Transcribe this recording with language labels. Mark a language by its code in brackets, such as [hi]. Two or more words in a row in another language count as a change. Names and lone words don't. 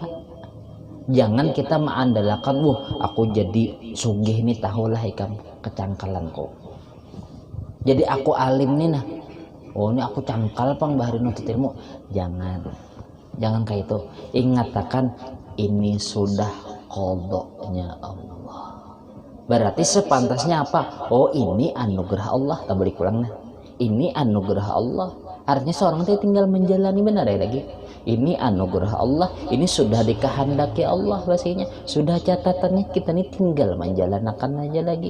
[bjn] Jangan kita mengandalkan, aku jadi sugih nih, tahulah ikam kecangkalanku. Jadi aku alim nih nah. Ini aku cangkal pang bahari nuntut ilmu. [id] Jangan kayak itu. Ingatakan ini sudah qadanya Allah. Berarti sepantasnya apa? Ini anugerah Allah. Tak boleh kurang nah. Ini anugerah Allah. Artinya seorang itu tinggal menjalani, benar ya lagi. Ini anugerah Allah, ini sudah dikehendaki Allah bahasanya, sudah catatannya, kita ini tinggal menjalankan aja lagi.